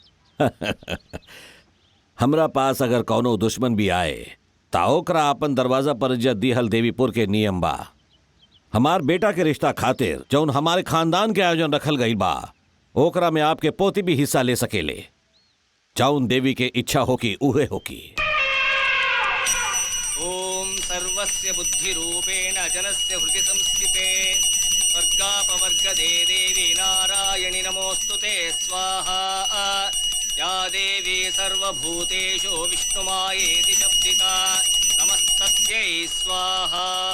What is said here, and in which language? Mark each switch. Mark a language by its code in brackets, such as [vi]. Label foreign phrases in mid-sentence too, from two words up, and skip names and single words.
[bho] हमरा पास अगर कौनो दुश्मन भी आए ता ओकरा अपन दरवाजा पर इज्जत दिहल देवीपुर के नियम बा। हमार बेटा के रिश्ता खातिर जौन हमारे खानदान के आयोजन रखल गई बा, ओकरा में आपके पोती भी हिस्सा ले सकेले। जौन देवी के इच्छा होकी उहे होकी। [sa] ओम सर्वस्य बुद्धि रूपेण जनस्य हृदि संस्थिते स्वर्गापवर्गदे देवी नारायणि नमोस्तुते स्वाहा। या देवी सर्वभूतेषु विष्णुमायेति शब्दिता नमस्तस्यै स्वाहा।